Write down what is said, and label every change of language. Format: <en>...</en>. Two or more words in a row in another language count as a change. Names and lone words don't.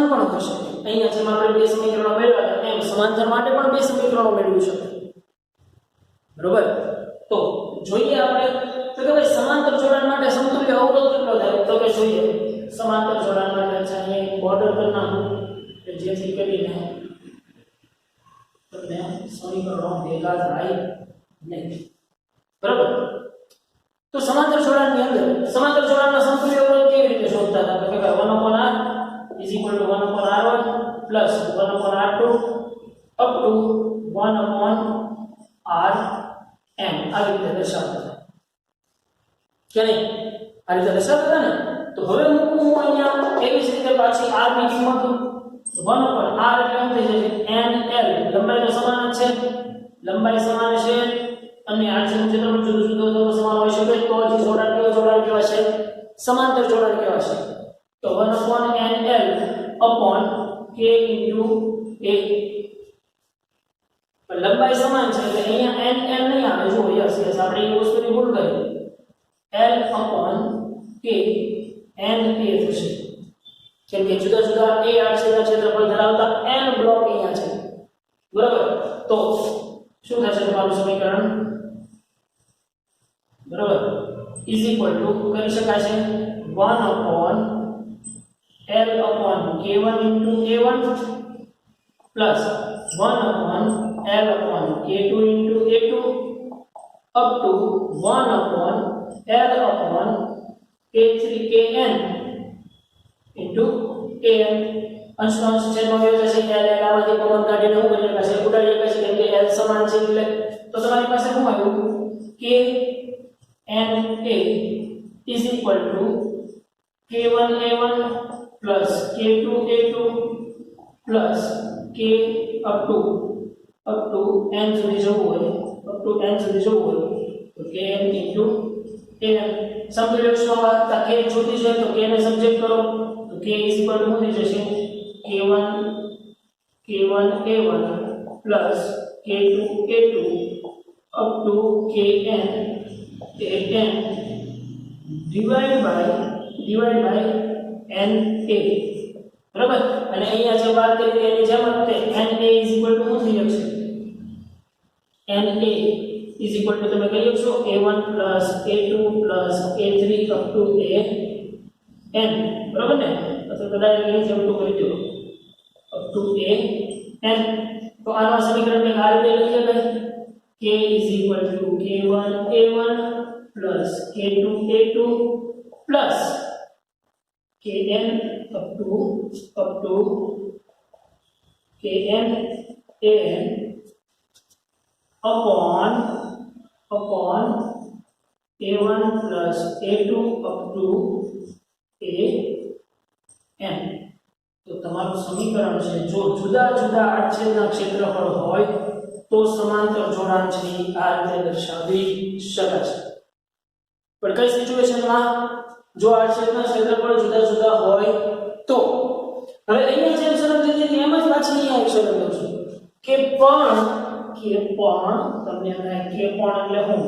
<gu>પણ હોઈ શકે અહીંયા જેમ આપણે બે સમીકરણો મેળવ્યા હતા એમ સમાંતર માટે પણ બે સમીકરણો મેળવી શકે બરોબર તો જોઈએ આપણે તો કે ભાઈ સમાંતર જોડાણ માટે સમતુલ્ય અવરોધ કેટલો થાય તો કે જોઈએ સમાંતર જોડાણ માટે અહીંયા એક બોર્ડર કરી નાખું કે જેથી કરીને તમને સમીકરણો ભેગા થાય નહીં. બરાબર. તો સમાંતર જોડાણની અંદર સમાંતર જોડાણના સમતુલ્ય અવરોધ કેવી રીતે શોધતા હતા? તો કે ભાઈ</gu> <en>1/r is equal to 1/r1 plus 1/r2 up to 1/rn</en> <gu>આવી રીતે દર્શાવતા હતા કે નહીં? આ રીતે દર્શાવતા હતા ને. તો હવે મૂકું હું અહીંયા એવી જ રીતે પાછી r ની કિંમત 1/r એટલે એમ થઈ જશે nl. લંબાઈ તો સમાન જ છે, લંબાઈ સમાન છે અને આડછેદનું ક્ષેત્રફળ જુદું જુદું તો સમાન હોઈ શકે તો જ જોડાણ કહેવાશે, સમાંતર જોડાણ કહેવાશે.</gu> <en>તો 1/nl upon k into a.</en> <gu>લંબાઈ સમાન છે એટલે અહીંયા nl નહીં આવે. જો યસ આપણે એ વસ્તુની ભૂલ કરી. l upon k n a થશે કેમ કે જુદા જુદા a આડછેદના ક્ષેત્રફળ ધરાવતા n બ્લોક અહીંયા છે. બરાબર. તો શું થશે તમારું સમીકરણ?</gu> <en>બરાબર is equal to</en> <gu>કરી શકાય છે</gu> <en>1/l upon k1 into a1 plus 1/l upon k2 into a2 up to 1/l upon k3 kn into an.</en> <gu>અંશ છેદમાં આવ્યો જશે l આમાંથી કોમન કાઢીને હું કરી પાસે ઉડાડી શકાય છે કેમ કે l સમાન છે એટલે. તો તમારી પાસે શું આવ્યું?</gu> <en>k n a is equal to k1 a1 plus k2 a2 plus k up to n</en> <gu>સુધી જવું હોય તો</gu> <en>kn into an.</en> <gu>સમતુલ્ય ઉષ્માવાહકતા k જોતી છે તો k ને સબજેક્ટ કરો તો</gu> <en>k is equal to</en> <gu>થઈ જશે</gu> <en>k1 a1 plus k2 a2 up to kn an divide by na.</en> <gu>બરાબર. અને અહીંયા જે વાત કરી એની જેમ જ તે</gu> <en>na is equal to</en> <gu>શું થઈ જશે?</gu> <en>na is equal to</en> <gu>તમે કહી શકશો</gu> <en>a1 plus a2 plus a3 up to an.</en> <gu>બરાબર ને? અથવા કદાચ એની જેમ તો કરી દો</gu> <en>up to an.</en> <gu>તો આના સમીકરણને આ રીતે લખી શકાય</gu> <en>k is equal to k1 a1 plus k2 a2 plus kn up to kn an upon a1 plus a2 up to an.</en> <gu>તો તમારું સમીકરણ છે જો જુદા જુદા આડછેદના ક્ષેત્રફળ હોય તો સમાંતર જોડાણ છે આ રીતે દર્શાવી શકાય છે. પણ કઈ સિચ્યુએશનમાં? જો આડછેદના ક્ષેત્રફળ જુદા જુદા હોય તો. હવે અહીંયા જેમ શરત હતી એમ જ પાછી અહીંયા એક શરત લઉં છું કે પણ તમને થાય કે પણ એટલે શું?</gu>